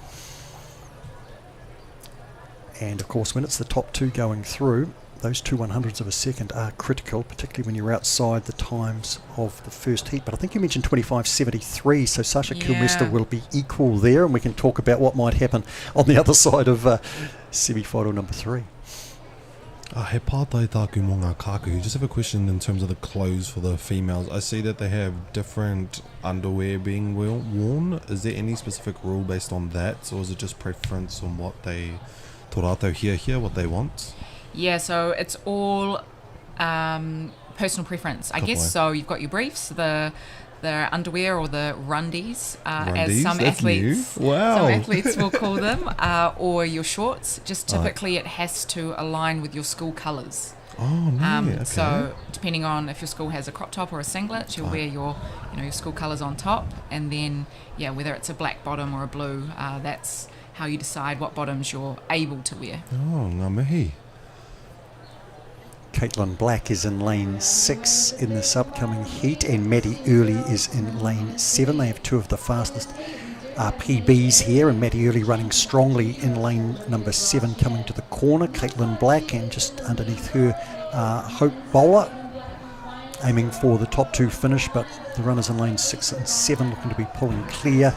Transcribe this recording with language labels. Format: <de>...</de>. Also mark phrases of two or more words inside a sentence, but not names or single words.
<en>And of course, when it's the top 2 going through, those 2 100ths of a second are critical, particularly when you're outside the times of the first heat. But I think you mentioned 25.73, so Sasha Kilmister will be equal there, and we can talk about what might happen on the other side of semi-final number 3.</en> <mi>He pātai tāku mō ngā kāku.</mi> <en>Just have a question in terms of the clothes for the females. I see that they have different underwear being worn. Is there any specific rule based on that, or is it just preference on what they</en> <mi>tō rātou here</mi> <en>what they want? Yeah, so it's all personal preference, I guess. So you've got your briefs, the underwear or the rundies, as some athletes, some athletes will call them, or your shorts. Just typically it has to align with your school colours. Oh, no. Okay. So depending on if your school has a crop top or a singlet, you'll wear your school colours on top, and then whether it's a black bottom or a blue, that's how you decide what bottoms you're able to wear.</en> <mi>Oh, ngā mihi.</mi> <en>Caitlin Black is in lane 6 in this upcoming heat, and Maddie Early is in lane 7. They have 2 of the fastest PBs here, and Maddie Early running strongly in lane number 7 coming to the corner. Caitlin Black, and just underneath her Hope Bowler aiming for the top 2 finish, but the runners in lane 6 and 7 looking to be pulling clear.</en>